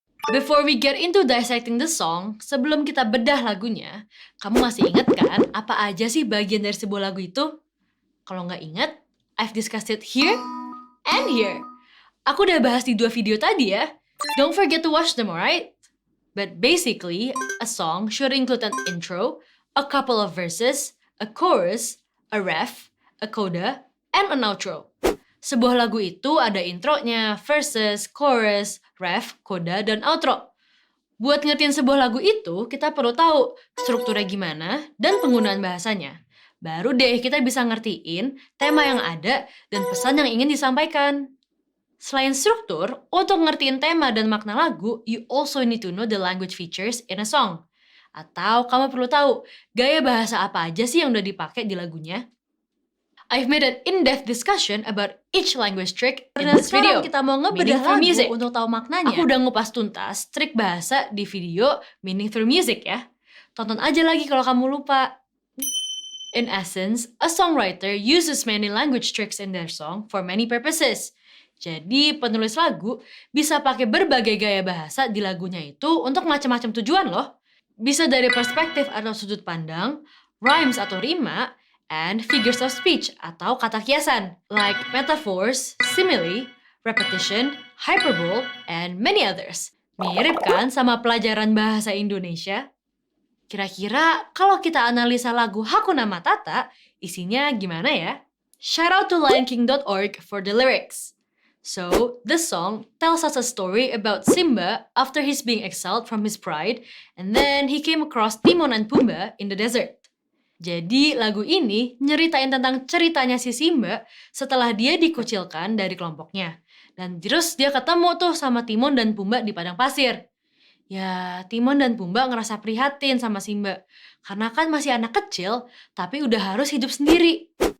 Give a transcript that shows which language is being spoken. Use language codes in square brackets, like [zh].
[en] Before we get into dissecting the song, [id] sebelum kita bedah lagunya, kamu masih ingat kan apa aja sih bagian dari sebuah lagu itu? Kalau nggak ingat, [en] I've discussed it here and here. [id] Aku udah bahas di 2 video tadi ya. [en] Don't forget to watch them, alright? But basically, a song should include an intro, a couple of verses, a chorus, a ref, a coda, and an outro. [id] Sebuah lagu itu ada intronya, verses, chorus, ref, coda, dan outro. Buat ngertiin sebuah lagu itu, kita perlu tahu strukturnya gimana dan penggunaan bahasanya. Baru deh kita bisa ngertiin tema yang ada dan pesan yang ingin disampaikan. Selain struktur, untuk ngertiin tema dan makna lagu, [en] you also need to know the language features in a song. [id] Atau kamu perlu tahu gaya bahasa apa aja sih yang udah dipakai di lagunya. [en] I've made an in-depth discussion about each language trick in this video. [id] Kita mau ngebedah lagu music untuk tahu maknanya. Aku udah ngupas tuntas trik bahasa di video Meaning Through Music ya. Tonton aja lagi kalau kamu lupa. [en] In essence, a songwriter uses many language tricks in their song for many purposes. [id] Jadi penulis lagu bisa pakai berbagai gaya bahasa di lagunya itu untuk macam-macam tujuan loh. Bisa dari perspektif atau sudut pandang, [en] rhymes atau rima, and figures of speech atau kata kiasan, like metaphors, simile, repetition, hyperbole, and many others. [id] Mirip kan sama pelajaran bahasa Indonesia? Kira-kira kalau kita analisa lagu Hakuna Matata, isinya gimana ya? [en] Shout out to lionking.org for the lyrics. So, this song tells us a story about Simba after he's being exiled from his pride, and then he came across Timon and Pumbaa in the desert. [id] Jadi, lagu ini nyeritain tentang ceritanya si Simba setelah dia dikucilkan dari kelompoknya. Dan terus dia ketemu tuh sama Timon dan Pumbaa di padang pasir. Ya, Timon dan Pumbaa ngerasa prihatin sama Simba. Karena kan masih anak kecil, tapi udah harus hidup sendiri.